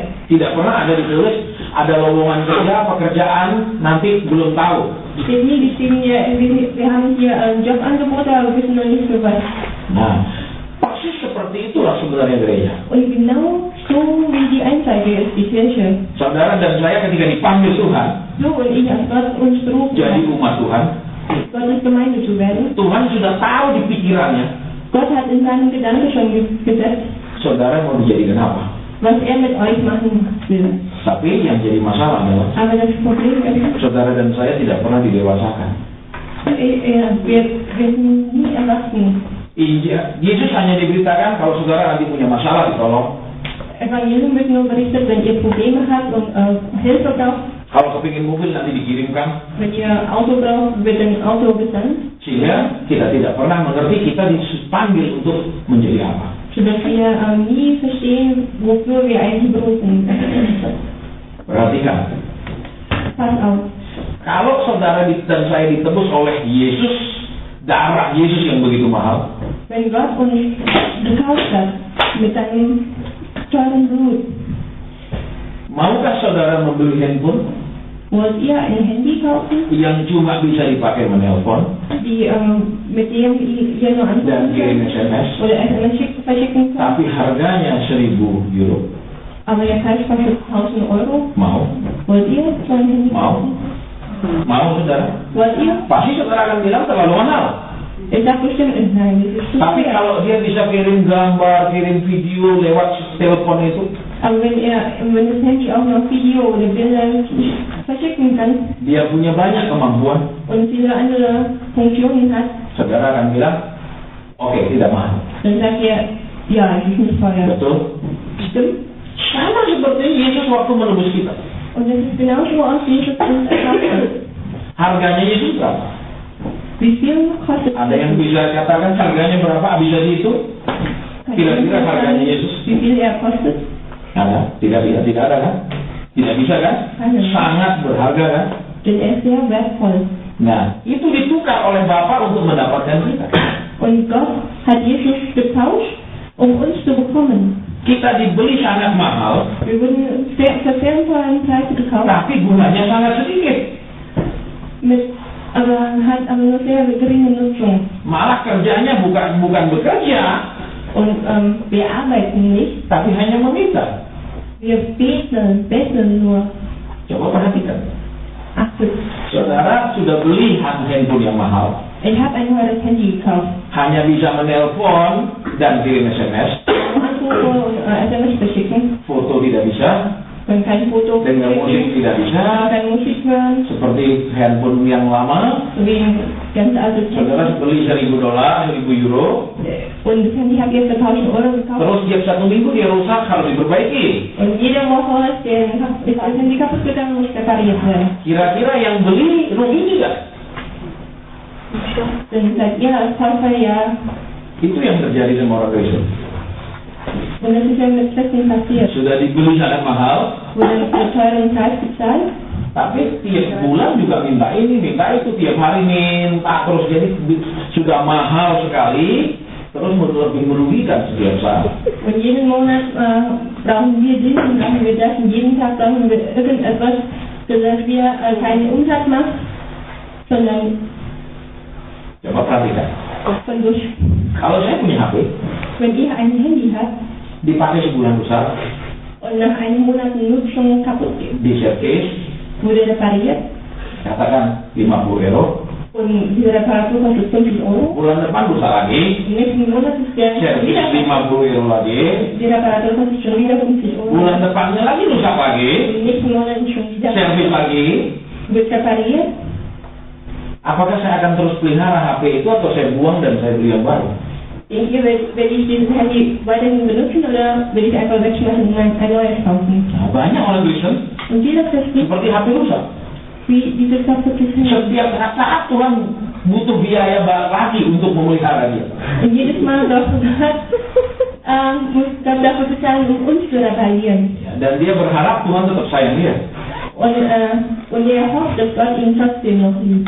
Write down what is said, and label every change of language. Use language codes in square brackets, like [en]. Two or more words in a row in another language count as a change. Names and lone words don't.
[id] Tidak pernah ada ditulis ada lowongan kerja, pekerjaan, nanti belum tahu. [de] Steht nie geschrieben, wir haben hier Jobangebote, aber wir wissen noch nicht für was. [id] Nah, persis seperti itulah sebenarnya gereja. [de] Und genau so wie die Anzeige ist die Kirche. [id] Saudara dan saya ketika dipanggil Tuhan [de] So und ich, als Gott uns berufen [id] jadi [de] hat, [id] umat Tuhan, [de] Gottes Gemeinde zu werden. [id] Tuhan sudah tahu di pikirannya [de] Gott hat in seinem Gedanken schon gesetzt, [id] saudara mau dijadikan apa. [de] was mit euch machen will. [id] Tapi yang jadi masalah adalah [de] Aber das Problem ist, [id] saudara dan saya tidak pernah didewasakan. [de] wir sind nie erwachsen. [id] Yesus hanya diberitakan kalau saudara nanti punya masalah ditolong. [de] Evangelium wird nur berichtet, wenn ihr Probleme habt und Hilfe braucht. [id] Kalau kepingin mobil nanti dikirimkan. [de] Wenn ihr Auto braucht, wird ein Auto gesandt. [id] Sehingga kita tidak pernah mengerti kita dipanggil untuk menjadi apa. [de] Sodass wir nie verstehen, wofür wir eigentlich berufen sind. [id] Perhatikan. [de] Pass auf. [id] Kalau saudara dan saya ditebus oleh Yesus, darah Yesus yang begitu mahal, [de] Wenn Gott uns gekauft hat mit seinem teuren Blut, [id] maukah saudara membeli handphone [de] wollt ihr ein Handy kaufen, [id] yang cuma bisa dipakai menelpon [de] die, mit dem ihr nur [id] dan [de] anrufen [id] kirim [de] könnt [id] SMS, [de] oder SMS verschicken könnt, [id] tapi harganya 1.000 euro? [de] aber der Preis kostet 1.000 Euro? [id] Mau? [de] Wollt ihr so ein Handy [id] Mau? [de] kaufen? [id] Mau saudara? [de] Wollt ihr? [id] Pasti saudara akan bilang terlalu mahal. [de] Ich sag bestimmt, nein, das ist zu [id] Tapi [de] teuer. [id] kalau dia bisa kirim gambar, kirim video lewat telepon itu, [de] Aber wenn das Handy auch noch Video oder Bilder verschicken kann [id] dia punya banyak kemampuan, [de] und viele andere Funktionen hat, [id] saudara akan bilang, oke, tidak mahal. [de] dann sagt ihr, ja, es ist nicht teuer. [id] Betul? [de] Stimmt? [id] Sama seperti Yesus waktu menebus kita. [de] Und das ist genauso, als Jesus uns erkauft hat. [id] Harganya Yesus berapa? [de] Wie viel kostet [id] Ada yang bisa katakan harganya berapa? Bisa dihitung? Kira-kira harganya Yesus? [de] Wie viel er kostet? [id] Ada? Tidak ada kan? Tidak bisa kan? Ada. Sangat berharga kan? [de] Denn er ist sehr wertvoll. [id] Nah, itu ditukar oleh Bapa untuk mendapatkan kita. [de] Und Gott hat Jesus getauscht, um uns zu bekommen. [id] Kita dibeli sangat mahal, [de] Wir wurden für sehr teuren Preis gekauft, [id] tapi bunganya sangat sedikit. [de] hat aber nur sehr geringe Nutzung. [id] Malah kerjanya bukan bekerja, [de] Und wir arbeiten nicht, [id] tapi hanya meminta. [de] wir beten nur. [id] Coba perhatikan. [de] Achtet, [id] Saudara sudah beli handphone yang mahal, [de] ich habe ein teures Handy gekauft. [id] hanya bisa menelpon dan kirim SMS, [de] Anrufe und SMS verschicken. [id] foto tidak bisa, [de] Man kein Foto [id] dengar musik tidak bisa, [de] kein Musik hören, [id] seperti handphone yang lama. [de] so wie ein ganz altes [id] Saudara [de] Handy. [id] beli $1.000, [de] Und das Handy habe ich für 1.000 Euro gekauft. [id] terus tiap 1 minggu dia rusak, harus diperbaiki. [de] Und jede Woche ist das Handy kaputt gegangen, muss repariert werden. [id] Kira-kira yang beli rugi tidak? [de] Dann seid ihr als Käufer ja, [id] Itu yang terjadi sama orang Kristen. [de] und das ist ja mit Christen passiert. [id] Sudah dibeli sangat mahal, [de] Wurde einen teuren Preis bezahlt, [id] tapi tiap bulan juga minta ini, minta itu, tiap hari minta terus. Jadi sudah mahal sekali, terus lebih merugikan setiap saat. [de] und jeden Monat brauchen wir dies und brauchen wir das und jeden Tag brauchen wir irgendetwas, sodass wir keinen Umsatz machen, sondern [id] Coba perhatikan. [de] von durch. [id] Kalau saya punya HP, [de] Wenn ihr ein Handy habt [id] dipakai sebulan rusak, [de] und nach einem Monat Nutzung kaputt geht, [id] di service, [de] wurde repariert [id] katakan 50 euro, [de] und diese Reparatur kostet 50 Euro. [id] bulan depan rusak lagi, [de] Im nächsten Monat ist der [id] service [de] wieder [id] 50 euro lagi, [de] die Reparatur kostet schon wieder 50 Euro. [id] bulan depannya lagi rusak lagi, [de] Im nächsten Monat ist schon wieder [id] service lagi. [de] wird repariert. [id] Apakah saya akan terus pelihara HP itu atau saya buang dan saya beli yang baru? [de] Denkt ihr, werde ich dieses Handy weiterhin benutzen oder will ich einfach wegschmeißen und ein neues kaufen? [id] Nah, banyak orang Kristen [de] Und jeder Christen, [id] seperti HP rusak. [de] wie dieses kaputtes Handy. [id] Setiap saat Tuhan butuh biaya lagi untuk memelihara dia. [de] Und jedes Mal braucht muss Gott dafür bezahlen, um uns zu reparieren. [id] Dan dia berharap Tuhan tetap sayang dia. [de] Und er hofft, dass Gott ihn trotzdem noch liebt.